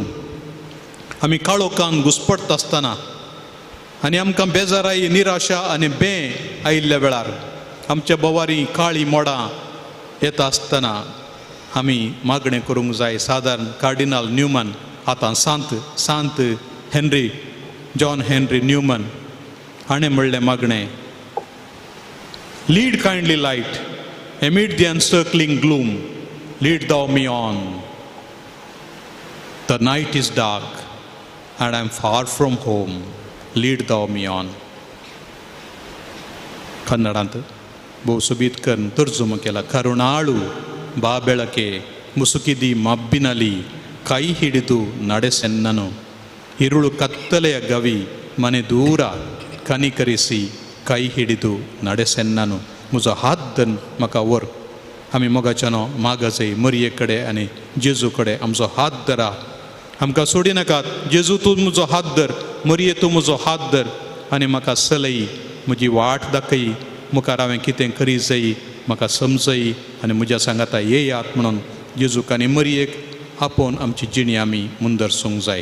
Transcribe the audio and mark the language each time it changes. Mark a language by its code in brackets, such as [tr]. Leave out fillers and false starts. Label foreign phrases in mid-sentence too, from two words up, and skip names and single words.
[kok] आमी काळोखान घुस्पट आसतना आनी आमकां बेजाराई निराशा आनी आयिल्ल्या वेळार आमच्या बोवारी काळी मोडां येता आसतना आमी मागणें करूंक जाय. सादारण कार्डिनल न्यूमन आतां सांत हेनरी जॉन हेनरी न्यूमन हाणें म्हणलें मागणें, [en] lead kindly light amid the encircling gloom, lead thou me on. The night is dark and I am far from home, lead thou me on. [kok] कन्नडांत बहु सुबीतकर तर्जुमो केला [kn] ಕರುಣಾಳು ಬಾ ಬೆಳಕೆ ಮುಸುಕಿದಿ ಮಬ್ಬಿನಲಿ ಕೈ ಹಿಡಿದು ನಡೆಸೆನ್ನನು, ಇರುಳು ಕತ್ತಲೆಯ ಗವಿ ಮನೆ ದೂರ ಕನಿಕರಿಸಿ ಕೈ ಹಿಡಿದು ನಡೆಸೆನ್ನನು. [kok] म्हजो हात धर म्हाका व्हर. आमी मोगाच्यानो मागजय मरये कडेन आनी जेजू कडेन आमचो हात धरा. आमकां सोडी नाकात. जेजू तूं म्हजो हात धर, मरये तूं म्हजो हात धर आनी म्हाका चलय, म्हजी वाट दाखय, मुखार हांवें कितें करी जाय म्हाका समजय आनी म्हज्या सांगाता येयात म्हणून जेजूक आनी मरयेक आपोवन आमची जिणी आमी मुंदरसूंक जाय.